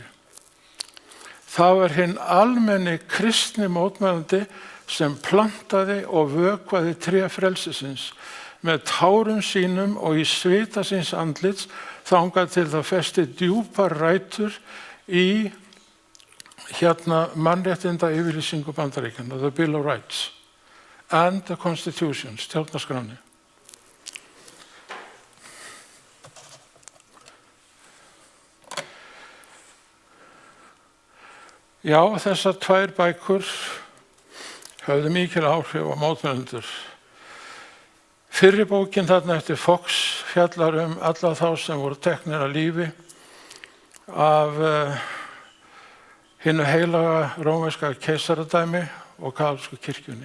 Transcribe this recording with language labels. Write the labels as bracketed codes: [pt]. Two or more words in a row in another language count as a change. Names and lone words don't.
[is] Það var hinn almenni kristni mótmælandi sem plantaði og vökvaði tré frelsisins með tárum sínum og í svita síns andlits þangað til það festi djúpar rætur í hérna mannréttinda yfirlýsingu Bandaríkjanna, [en] the Bill of Rights and the Constitution, [is] stjórnarskráni. Já, þessar 2 bækur höfðu mikil áhrif á mótmælendur. Fyrri bókin þarna eftir Fox fjallar alla þá sem voru teknir af lífi af hinu heilaga rómverska keisaradæmi og kaþólsku kirkjunni.